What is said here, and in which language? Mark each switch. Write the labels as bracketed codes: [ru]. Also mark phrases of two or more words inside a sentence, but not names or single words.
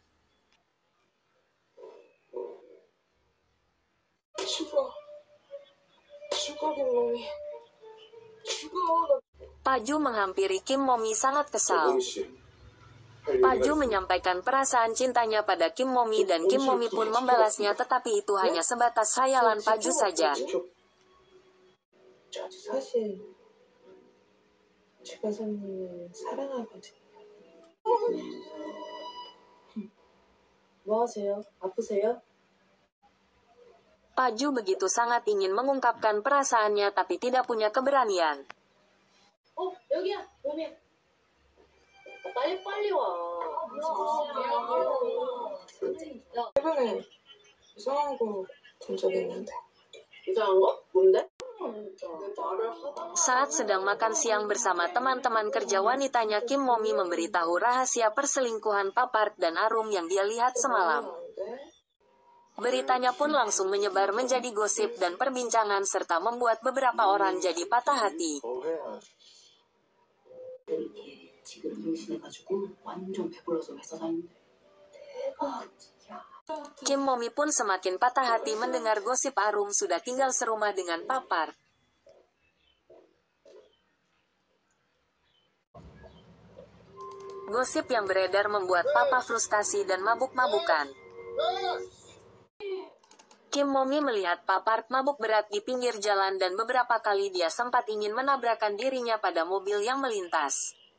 [id] Paju menghampiri Kim Momi sangat kesal. Paju menyampaikan perasaan cintanya pada Kim Momi dan Kim Momi pun membalasnya, tetapi itu hanya sebatas khayalan Paju saja. [ko] 사실 제가 선생님을 사랑하거든요. 뭐 하세요? 아프세요? [id] Paju begitu sangat ingin mengungkapkan perasaannya tapi tidak punya keberanian. [ko] 여기야, 몸이야. 빨리 와. 최근에 이상한 거 본 적 있는데. 이상한 거? 뭔데? [id] Saat sedang makan siang bersama teman-teman kerja wanitanya, Kim Momi memberitahu rahasia perselingkuhan Papart dan Arum yang dia lihat semalam. Beritanya pun langsung menyebar menjadi gosip dan perbincangan serta membuat beberapa orang jadi patah hati. [ko] 지금 임신해가지고 완전 배불러서 회사 다니는데. 대박. [id] Kim Momi pun semakin patah hati mendengar gosip Arum sudah tinggal serumah dengan Papart. Gosip yang beredar membuat Papa frustasi dan mabuk-mabukan. Kim Momi melihat Papart mabuk berat di pinggir jalan dan beberapa kali dia sempat ingin menabrakkan dirinya pada mobil yang melintas.